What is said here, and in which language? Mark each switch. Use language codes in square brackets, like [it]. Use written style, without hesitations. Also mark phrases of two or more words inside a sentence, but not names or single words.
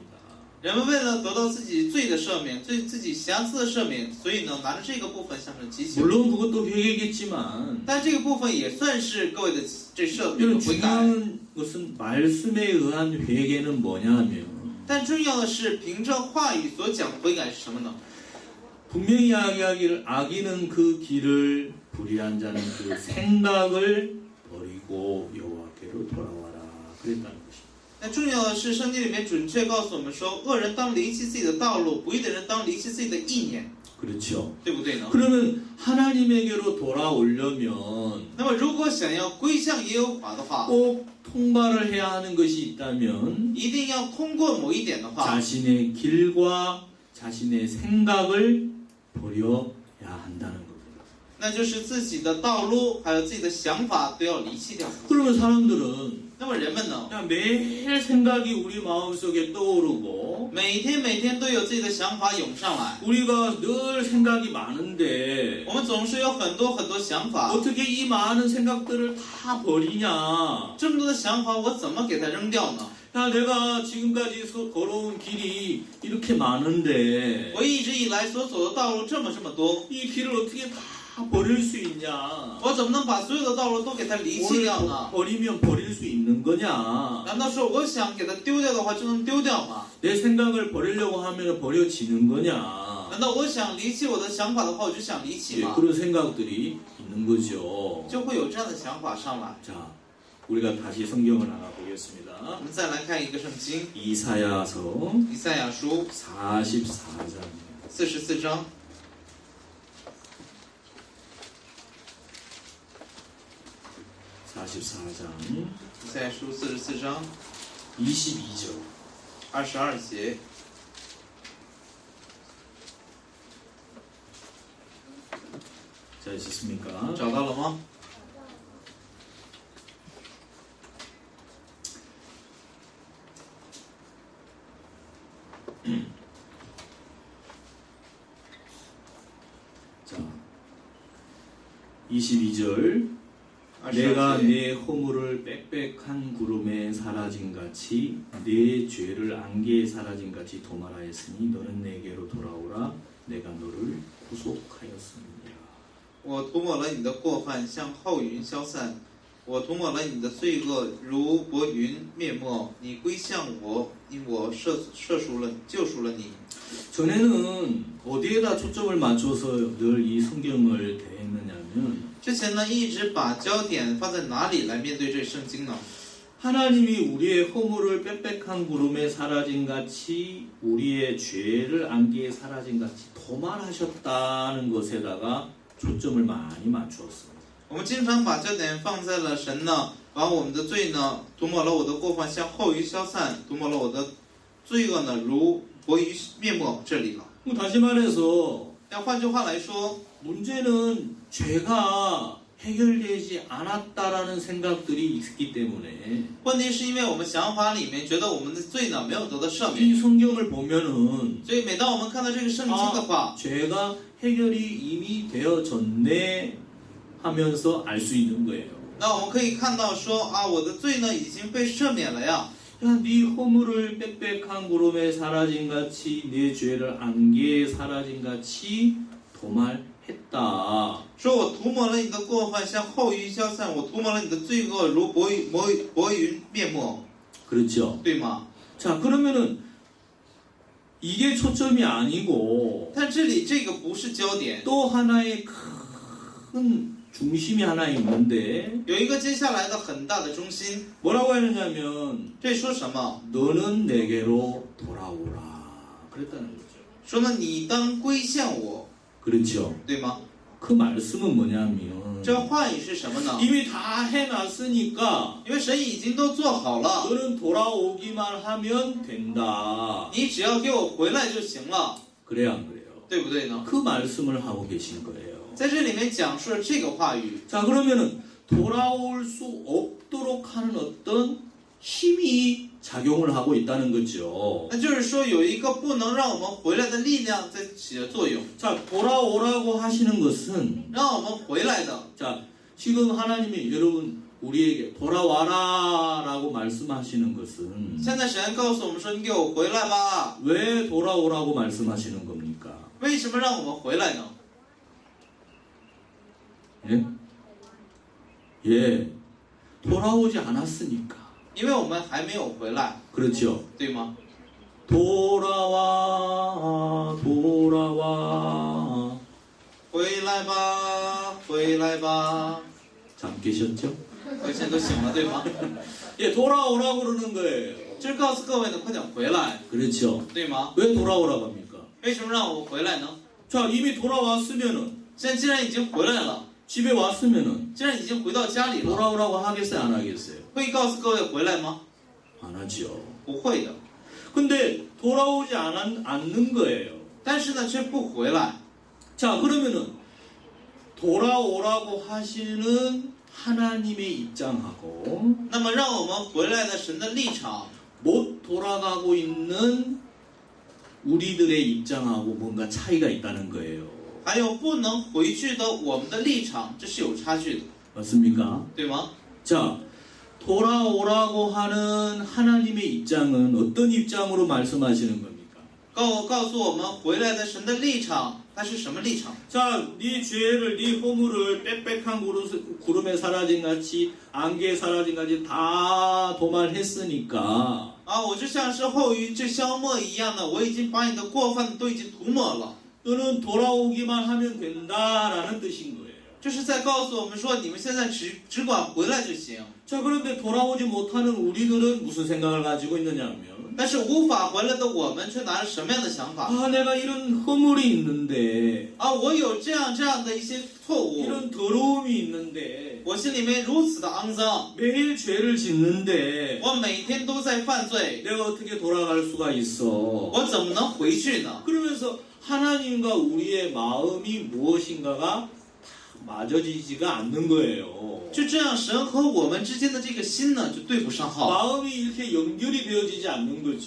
[zh] 人们为了得到自己罪的赦免，自己瑕疵的赦免，所以呢，拿着这个部分向神祈求。 [ko] 물론 그것도 회개겠지만 [zh] 但这个部分也算是各位的这赦免 [ko] 이런 [zh] 的悔改。 [ko] 중요한 것은 말씀에 의한 회개는 뭐냐 하면 [zh] 但重要的是，凭着话语所讲的悔改是什么呢？ [ko] 분명히 이야기하기를 악인은 그 길을 불의한 자는 그 생각을 버리고 여호와께로 돌아와라 그랬다는 것입니다. [zh] 那重要的是，圣经里面准确告诉我们说，恶人当离弃自己的道路，不义的人当离弃自己的意念， [ko] 그렇죠. [zh] 对不对呢？ [ko] 그러면 하나님에게로 돌아오려면 [zh] 那么，如果想要归向耶和华的话， [ko] 꼭 통과를 해야 하는 것이 있다면 [zh] 一定要通过某一点的话， [ko] 자신의 길과 자신의 생각을 버려야 한다는 겁니다. [zh] 那就是自己的道路还有自己的想法都要离弃掉。 [ko] 그러면 사람들은 [zh] 那么人们呢， [ko] 야, 매일 생각이 우리 마음속에 떠오르고 [zh] 每天都有自己的想法涌上来， [ko] 우리가 늘 생각이 많은데 [zh] 我们总是有很多想法， [ko] 어떻게 이 많은 생각들을 다 버리냐? [zh] 这么多的想法，我怎么给它扔掉呢？ [ko] 야, 내가 지금까지 걸어온 길이 이렇게 많은데 [zh] 我一直以来所走的道路这么多， [ko] 이 길을 어떻게 다 버릴 수 있냐? [zh] 我怎么能把所有的道路都给它离弃 [ko] 오늘 [zh] 掉呢？ [ko] 버리면 버릴 수 있는 거냐? [zh] 难道说我想给它丢掉的话就能丢掉吗？ [ko] 내 생각을 버리려고 하면 버려지는 거냐? [zh] 难道我想离弃我的想法的话，我就想离弃 [ko] 예, [zh] 吗？ [ko] 그런 생각들이 있는 거죠. [zh] 就会有这样的想法上来。 [ko] 자, 우리가 다시 성경을 하나 [zh] 我 [ko] 보겠습니다. [zh] 们再来看一个圣经， [ko] 이사야서 [zh] 以赛亚书 [ko] 44장. [zh] 44章， [ko] 44장 [zh] 以赛亚书44章 [ko] 22절. [zh] 22节， [ko] 자, 있었습니까? [zh] 找到了吗？ [ko] 자, 22절. [zh] 22 [ko] 내가 [zh] 节， [ko] 내 허물을 빽빽한 구름에 사라진 같이 내 죄를 안개에 사라진 같이 도말하였으니 너는 내게로 돌아오라. 내가 너를 구속하였습니다. [zh] 我涂抹了你的过犯，像后云消散；我涂抹了你的罪恶，如薄云灭没。你归向我，因我救赎了你。 [ko] 전에는 어디에다 초점을 맞춰서 늘 이 성경을 대했느냐면 [zh] 之前呢，一直把焦点放在哪里来面对这圣经呢？ [ko] 하나님이 우리의 허물을 빽빽한 구름에 사라진 같이 우리의 죄를 안개에 사라진 같이 도말하셨다는 것에다가 초점을 많이 맞추었습니다. [zh] 我们经常把焦点放在了神呢，把我们的罪呢涂抹了我的过犯，像后云消散；涂抹了我的罪恶呢，如薄云灭没。这里了。 [ko] 다시 말해서 [zh] 那换句话来说， [ko] 문제는 죄가 해결되지 않았다라는 생각들이 있기 때문에 [zh] 问题是因为我们想法里面觉得我们的罪呢没有得到赦免， [ko] 이 성경을 보면은 [zh] 所以每当我们看到这个圣经的话， [ko] 죄가 해결이 이미 되어졌네 하면서 알 수 있는 거예요. [zh] 那我们可以看到说啊，我的罪呢已经被赦免了呀。 [ko] 야, 네 허물을 빽빽한 구름에 사라진 같이 내 죄를 안개에 사라진 같이 도말했다. [zh] 说我涂抹了你的过犯，像后云消散；我涂抹了你的罪恶，如薄云灭没， [ko] 그렇죠. [zh] 对吗？ [ko] 자, 그러면은 이게 초점이 아니고 [zh] 但这里这个不是焦点， [ko] 또 하나의 큰 중심이 하나 있는데 [zh] 有一个接下来的很大的中心。 [ko] 뭐라고 했느냐면 [zh] 这说什么？ [ko] 너는 내게로 돌아오라 그랬다는 거죠. [zh] 说呢，你当归向我， [ko] 그렇죠. [zh] 对吗？ [ko] 그 말씀은 뭐냐면 [zh] 这话语是什么呢？ [ko] 이미 다 해놨으니까 [zh] 因为神已经都做好了， [ko] 너는 돌아오기만 하면 된다. [zh] 你只要给我回来就行了， [ko] 그래요, 안 그래요? [zh] 对不对呢？ [ko] 그 말씀을 하고 계신 거예요. [zh] 在这里面讲述了这个话语， [ko] 자, 그러면은 돌아올 수 없도록 하는 어떤 힘이 작용을 하고 있다는 거죠. [zh] 那就是说有一个不能让我们回来的力量在起着作用， [ko] 자, 돌아오라고 하시는 것은 [zh] 让我们回来的。 [ko] 자, 지금 하나님이 여러분 우리에게 돌아와라라고 말씀하시는 것은 [zh] 现在神告诉我们说：“你给我回来吧。 [ko] 왜 돌아오라고 말씀하시는 겁니까? ” [zh] 为什么让我们回来呢？ [ko] 예? 예. 돌아오지 않았으니까. [zh] 因为我们还没有回来， [ko] 그렇죠. [zh] 对吗？ [ko] 돌아와, 돌아와. [zh] 回来吧，回来吧。 [ko] 잠 깨셨죠? [zh] 现在都醒了，对吗？ [ko] 예, 돌아오라고 그러는 거예요. [zh] 就是告诉各位呢，快点回来， [ko] 그렇죠. [zh] 对吗？ [ko] 왜 돌아오라고 합니까? [zh] 为什么让我们回来呢？ [ko] 자, 이미 돌아왔으면은 [zh] 现在既然已经回来了， [ko] 집에 왔으면은 [zh] 既然已经回到家里了， [ko] 돌아오라고 하겠어요, 안 하겠어요? [zh] 会告诉各位回来吗？ [ko] 안 하죠. [zh] 不会的。 [ko] 근데 돌아오지 않는 거예요. [zh] 但是呢，却不回来。 [ko] 자, 그러면은 돌아오라고 하시는 하나님의 입장하고 [zh] 那么让我们回来的神的立场 [ko] 못 돌아가고 있는 우리들의 입장하고 뭔가 차이가 있다는 거예요. [zh] 还有不能回去的我们的立场，这是有差距的， [ko] 맞습니까? [zh] 对吗？ [ko] 자, 돌아오라고 하는 하나님의 입장은 어떤 입장으로 말씀하시는 겁니까? [zh] 告诉我们回来的神的立场，它是什么立场？ [ko] 자, 네 죄를, 네 허물을 빽빽한 구름에 사라진 같이 안개에 사라진 같이 다 도말했으니까 [zh] 啊，我就像是后羿掷消磨一样的，我已经把你的过犯都已经涂抹了， [ko] 너는 돌아오기만 하면 된다라는 뜻인 거예요. [zh] 这是在告诉我们说，你们现在只管回来就行。 [ko] 자, 그런데 돌아오지 못하는 우리들은 무슨 생각을 가지고 있느냐면 [zh] 但是无法回来的我们却拿着什么样的想法？ [ko] 아, 내가 이런 허물이 있는데 [zh] 啊，我有这样的一些错误， [ko] 이런 더러움이 있는데 [zh] 我心里面如此的肮脏， [ko] 매일 죄를 짓는데 [zh] 我每天都在犯罪， [ko] 내가 어떻게 돌아갈 수가 있어? [zh] 我怎么能回去呢？ [ko] 그러면서 하나님과 우리의 마음이 무엇인가가 맞아지지가 않는 거예요. [zh] 就这样，神和我们之间的这个心呢，就对不上号， [ko] 마음이 이렇게 연결이 되어지지 않는 거죠.